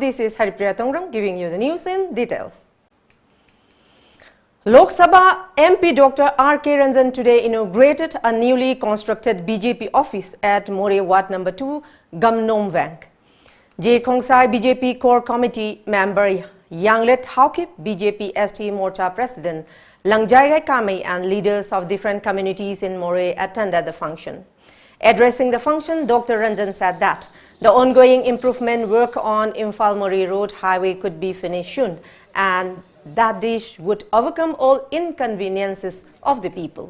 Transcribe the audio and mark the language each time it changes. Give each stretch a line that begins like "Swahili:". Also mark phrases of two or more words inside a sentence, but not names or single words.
English: This is HARIPRIYA TONGBRAM giving you the news in details. Lok Sabha MP Dr. R.K. Ranjan today inaugurated a newly constructed BJP office at More Ward No. 2, Gamnom Bank. J. Khongsai BJP Core Committee member Yanglet Haukip, BJP ST Morcha President Langjaigai Kamei and leaders of different communities in More attended the function. Addressing the function, Dr. Ranjan said that the ongoing improvement work on Imphal-Mori Road highway could be finished soon and that this would overcome all inconveniences of the people.